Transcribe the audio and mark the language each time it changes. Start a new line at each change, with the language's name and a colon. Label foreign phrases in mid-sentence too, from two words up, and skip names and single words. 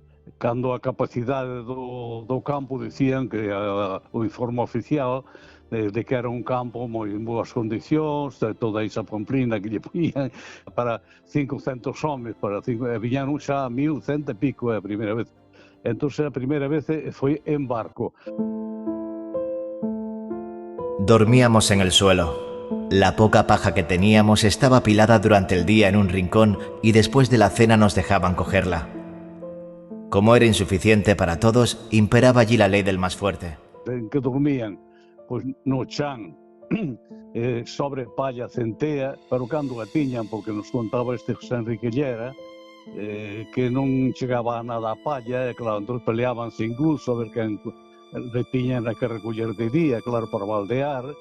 Galician: Cando a capacidade do campo dicían que o informe oficial de que era un campo moi en boas condicións, toda esa pamplina que lle poñían para 500 homes, viñaron xa 1.100 e pico a primeira vez. Entón a primeira vez foi en barco.
Spanish: Dormíamos en el suelo. La poca paja que teníamos estaba apilada durante el día en un rincón y después de la cena nos dejaban cogerla. Como era insuficiente para todos, imperaba allí la ley del más fuerte.
Galician: En que dormían, pois no chan, sobre palla centea, pero cando a tiñan, porque nos contaba este José Enrique Llera, que non chegaba a nada a palla, e claro, entón peleábanse incluso a ver quen tiñan a que recoller de día, claro, para baldear,